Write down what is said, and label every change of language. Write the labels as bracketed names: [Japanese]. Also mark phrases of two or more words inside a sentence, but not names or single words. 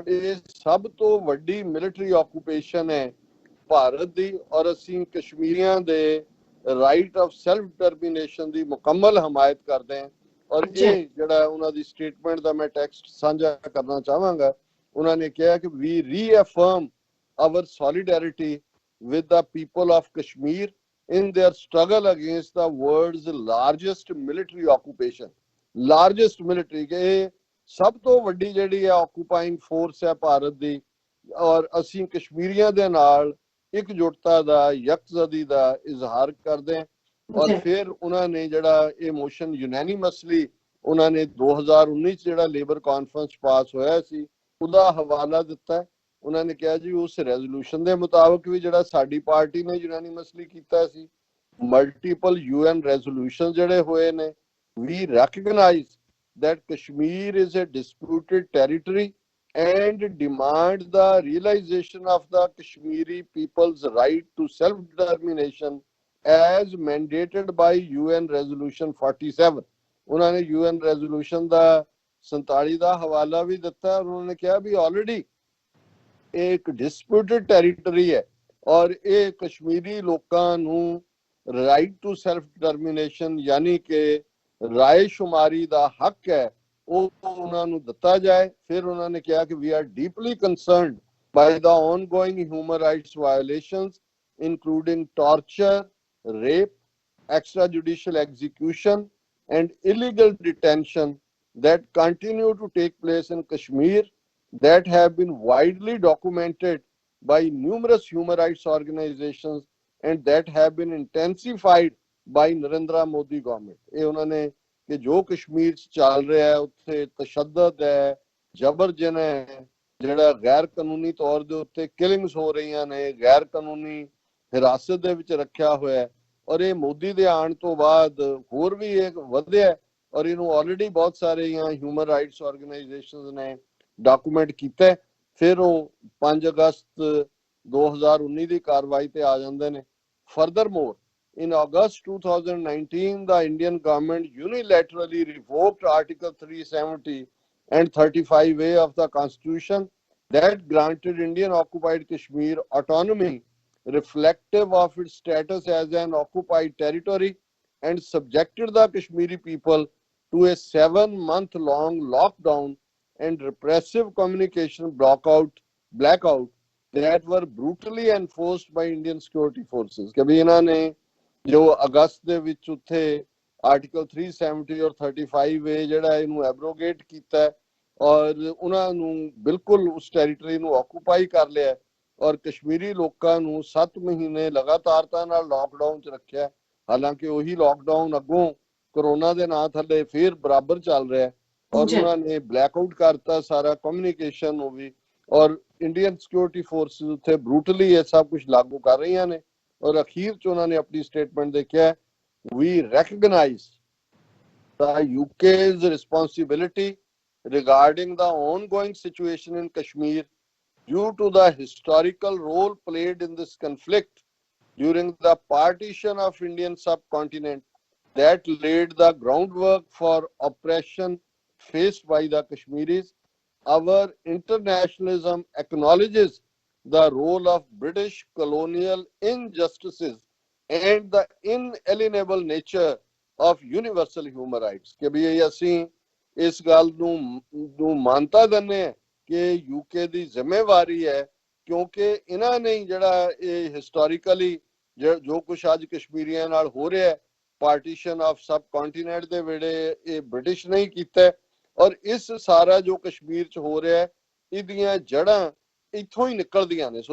[Punjabi] ਇਹ ਸਭ ਤੋਂ ਵੱਡੀ [English] military occupation [Punjabi] ਹੈ ਭਾਰਤ ਦੀ, ਔਰ ਅਸੀਂ ਕਸ਼ਮੀਰੀਆਂ ਦੇ [English] right of self determination [Punjabi] ਦੀ ਮੁਕੰਮਲ ਹਮਾਇਤ ਕਰਦੇ ਹਾਂ। ਔਰ ਇਹ ਜਿਹੜਾ ਉਹਨਾਂ ਦੀ ਸਟੇਟਮੈਂਟ ਦਾ ਮੈਂ ਟੈਕਸਟ ਸਾਂਝਾ ਕਰਨਾ ਚਾਹਾਂਗਾ। ਉਹਨਾਂ ਨੇ ਕਿਹਾ ਕਿ [English] we reaffirm our solidarity with the people of Kashmir in their struggle against the world's largest military occupation. Largest military, [Punjabi] ਕਿ ਸਭ ਤੋਂ ਵੱਡੀ ਜਿਹੜੀ ਹੈ [English] occupying force [Punjabi] ਹੈ ਭਾਰਤ ਦੀ, ਔਰ ਅਸੀਂ ਕਸ਼ਮੀਰੀਆਂ ਦੇ ਨਾਲ ਇਕਜੁੱਟਤਾ ਦਾ, ਯਕਜਹਿਤੀ ਦਾ ਇਜ਼ਹਾਰ ਕਰਦੇ ਹਾਂ। ਔਰ ਫਿਰ ਉਹਨਾਂ ਨੇ ਜਿਹੜਾ ਇਹ [English] motion unanimously [Punjabi] ਉਹਨਾਂ ਨੇ 2019 ਚ ਜਿਹੜਾ ਲੇਬਰ ਕਾਨਫਰੰਸ ਪਾਸ ਹੋਇਆ ਸੀ ਉਹਦਾ ਹਵਾਲਾ ਦਿੱਤਾ। ਉਹਨਾਂ ਨੇ ਕਿਹਾ ਜੀ ਉਸ ਰੈਜ਼ੋਲੂਸ਼ਨ ਦੇ ਮੁਤਾਬਕ ਵੀ ਜਿਹੜਾ ਸਾਡੀ ਪਾਰਟੀ ਨੇ ਯੂਨੈਨਿਮਸਲੀ ਕੀਤਾ ਸੀ [English] multiple UN resolutions [Punjabi] ਜਿਹੜੇ ਹੋਏ ਨੇ, [English] we recognize that Kashmir is a disputed territory and demand the realization of the Kashmiri people's right to self-determination as mandated by UN Resolution 47. [Punjabi] ਉਹਨਾਂ ਨੇ UN Resolution ਦਾ 47 ਦਾ ਹਵਾਲਾ ਵੀ ਦਿੱਤਾ। ਉਹਨਾਂ ਨੇ ਕਿਹਾ ਵੀ ਆਲਰੇਡੀ ਇੱਕ [English] disputed territory [Punjabi] ਹੈ ਔਰ ਇਹ ਕਸ਼ਮੀਰੀ ਲੋਕਾਂ ਨੂੰ [English] right to self determination [Punjabi] ਯਾਨੀ ਕਿ ਰਾਏ ਸ਼ੁਮਾਰੀ ਦਾ ਹੱਕ ਹੈ ਉਹ ਉਹਨਾਂ ਨੂੰ ਦਿੱਤਾ ਜਾਏ। ਫਿਰ ਉਹਨਾਂ ਨੇ ਕਿਹਾ ਕਿ [English] we are deeply concerned by the ongoing human rights violations including torture, rape, extrajudicial execution and illegal detention that continue to take place in Kashmir that have been widely documented by numerous human rights organizations and that have been intensified by Narendra Modi government। [Punjabi] ਇਹ ਉਹਨਾਂ ਨੇ ਕਿ ਜੋ ਕਸ਼ਮੀਰ ਚ ਚੱਲ ਰਿਹਾ ਹੈ ਉੱਥੇ ਤਸ਼ੱਦਦ ਹੈ, ਜਬਰ ਜਨਾਹ ਹੈ, ਜਿਹੜਾ ਗੈਰ ਕਾਨੂੰਨੀ ਤੌਰ ਦੇ ਉੱਤੇ ਕਿਲਿੰਗਸ ਹੋ ਰਹੀਆਂ ਨੇ, ਗੈਰ ਕਾਨੂੰਨੀ ਹਿਰਾਸਤ ਦੇ ਵਿੱਚ ਰੱਖਿਆ ਹੋਇਆ ਹੈ ਔਰ ਇਹ ਮੋਦੀ ਦੇ ਆਉਣ ਤੋਂ ਬਾਅਦ ਹੋਰ ਵੀ ਇਹ ਵਧਿਆ ਔਰ ਇਹਨੂੰ ਆਲਰੇਡੀ ਬਹੁਤ ਸਾਰੇ [English] human rights organizations [Punjabi] ਨੇ ਡਾਕੂਮੈਂਟ ਕੀਤਾ। ਫਿਰ ਉਹ 5 ਅਗਸਤ 2019 ਦੀ ਕਾਰਵਾਈ ਤੇ ਆ ਜਾਂਦੇ ਨੇ। [English] Furthermore, in August 2019, the Indian government unilaterally revoked Article 370 and 35A of the Constitution that granted Indian occupied Kashmir autonomy reflective of its status as an occupied territory and subjected the Kashmiri people to a 7-month-long lockdown and repressive communication blackout that were brutally enforced by Indian security forces। [Punjabi] ਕਿ ਵੀ ਇਹਨਾਂ ਨੇ ਜੋ ਅਗਸਤ ਦੇ ਵਿੱਚ ਉੱਥੇ ਆਰਟੀਕਲ 370 ਔਰ 35A ਜਿਹੜਾ ਇਹਨੂੰ ਐਬਰੋਗੇਟ ਕੀਤਾ ਔਰ ਉਹਨਾਂ ਨੂੰ ਬਿਲਕੁਲ ਉਸ ਟੈਰੀਟਰੀ ਨੂੰ ਆਕੂਪਾਈ ਕਰ ਲਿਆ ਔਰ ਕਸ਼ਮੀਰੀ ਲੋਕਾਂ ਨੂੰ 7 ਮਹੀਨੇ ਲਗਾਤਾਰਤਾ ਨਾਲ ਲਾਕਡਾਊਨ 'ਚ ਰੱਖਿਆ। ਹਾਲਾਂਕਿ ਉਹੀ ਲਾਕਡਾਊਨ ਅੱਗੋਂ ਕੋਰੋਨਾ ਦੇ ਨਾਂ ਥੱਲੇ ਫਿਰ ਬਰਾਬਰ ਚੱਲ ਰਿਹਾ ਔਰ ਉਹਨਾਂ ਨੇ ਬਲੈਕਆਊਟ ਕਰਤਾ ਸਾਰਾ ਕਮਿਊਨੀਕੇਸ਼ਨ ਉਹ ਵੀ ਔਰ [English] Indian security forces [Punjabi] ਉੱਥੇ ਬਰੂਟਲੀ ਇਹ ਸਭ ਕੁਝ ਲਾਗੂ ਕਰ ਰਹੀਆਂ ਨੇ ਔਰ ਅਖੀਰ 'ਚ ਉਹਨਾਂ ਨੇ ਆਪਣੀ ਸਟੇਟਮੈਂਟ ਦੇਖਿਆ [English] we recognize the UK's responsibility regarding the ongoing situation in Kashmir due to the historical role played in this conflict during the partition of Indian subcontinent that laid the groundwork for oppression faced by the Kashmiris. Our internationalism acknowledges the role of British colonial injustices and the inalienable nature of universal human rights। [Punjabi] ਕਿ ਵੀ ਅਸੀਂ ਇਸ ਗੱਲ ਨੂੰ ਮਾਨਤਾ ਦਿੰਦੇ ਹਾਂ ਕਿ ਯੂਕੇ ਦੀ ਜ਼ਿੰਮੇਵਾਰੀ ਹੈ ਕਿਉਂਕਿ ਇਹਨਾਂ ਨੇ ਜਿਹੜਾ ਇਹ ਹਿਸਟੋਰੀਕਲੀ ਜੋ ਕੁਛ ਅੱਜ ਕਸ਼ਮੀਰੀਆਂ ਨਾਲ ਹੋ ਰਿਹਾ [English] partition of sub continent [Punjabi] ਦੇ ਵੇਲੇ ਇਹ ਬ੍ਰਿਟਿਸ਼ ਨੇ ਕੀਤਾ ਔਰ ਇਸ ਸਾਰਾ ਜੋ ਕਸ਼ਮੀਰ 'ਚ ਹੋ ਰਿਹਾ ਇਹਦੀਆਂ ਜੜ੍ਹਾਂ ਇੱਥੋਂ ਹੀ ਨਿਕਲਦੀਆਂ ਨੇ।